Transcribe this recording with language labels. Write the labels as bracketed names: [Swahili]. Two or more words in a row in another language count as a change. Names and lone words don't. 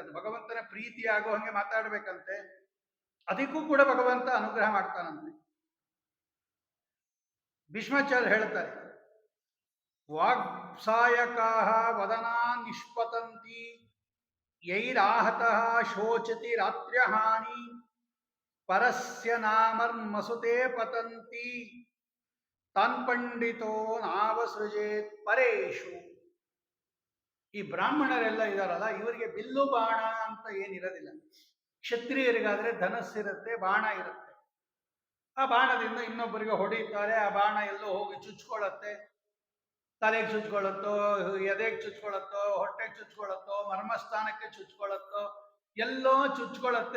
[Kannada] ಅದು ಭಗವಂತನ ಪ್ರೀತಿ ಆಗೋ ಹಂಗೆ ಮಾತಾಡ್ಬೇಕಂತೆ. ಅದಕ್ಕೂ ಕೂಡ ಭಗವಂತ ಅನುಗ್ರಹ ಮಾಡ್ತಾನಂತೆ. ಭೀಷ್ಮಾಚಾರ್ಯ ಹೇಳ್ತಾರೆ, [Sanskrit] वाक्सायका वदना निष्पतन्ति यैराहतः शोचति रात्र्यहानि परस्य नामर्मसु ते पतन्ति तान् पण्डितो नावसृजेत् परेषु. [Kannada] ಈ ಬ್ರಾಹ್ಮಣರೆಲ್ಲ ಇದಾರಲ್ಲ, ಇವರಿಗೆ ಬಿಲ್ಲು ಬಾಣ ಅಂತ ಏನಿರೋದಿಲ್ಲ. ಕ್ಷತ್ರಿಯರಿಗಾದ್ರೆ ಧನಸ್ಸಿರುತ್ತೆ, ಬಾಣ ಇರುತ್ತೆ. ಆ ಬಾಣದಿಂದ ಇನ್ನೊಬ್ಬರಿಗೆ ಹೊಡೆಯುತ್ತಾರೆ. ಆ ಬಾಣ ಎಲ್ಲೋ ಹೋಗಿ ಚುಚ್ಕೊಳ್ಳುತ್ತೆ, ತಲೆಗೆ ಚುಚ್ಕೊಳ್ಳುತ್ತೋ, ಎದೆಗೆ ಚುಚ್ಕೊಳ್ಳುತ್ತೋ, ಹೊಟ್ಟೆಗೆ ಚುಚ್ಕೊಳ್ಳುತ್ತೋ, ಮರ್ಮಸ್ಥಾನಕ್ಕೆ ಚುಚ್ಕೊಳ್ಳುತ್ತೋ, ಎಲ್ಲೋ ಚುಚ್ಕೊಳ್ಳುತ್ತೆ.